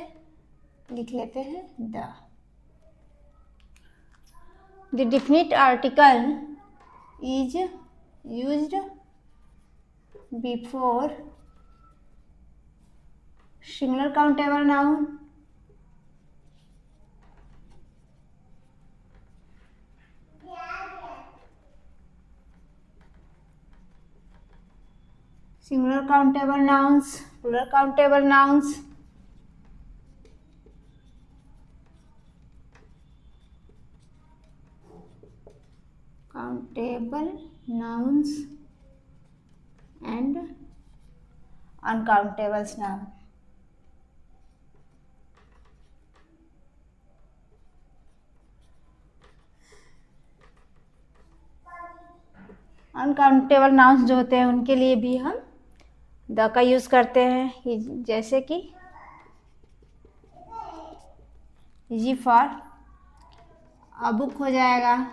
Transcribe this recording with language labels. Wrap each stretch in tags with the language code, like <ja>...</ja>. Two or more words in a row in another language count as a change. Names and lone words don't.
<hi>लिख लेते हैं</hi> <en>the definite article is used before singular countable noun singular countable nouns, plural countable nouns, and uncountable noun। uncountable nouns</en> <hi>जो होते हैं उनके लिए भी हम द का यूज करते हैं, जैसे कि</hi> <en>g for a book</en> <hi>हो जाएगा।</hi>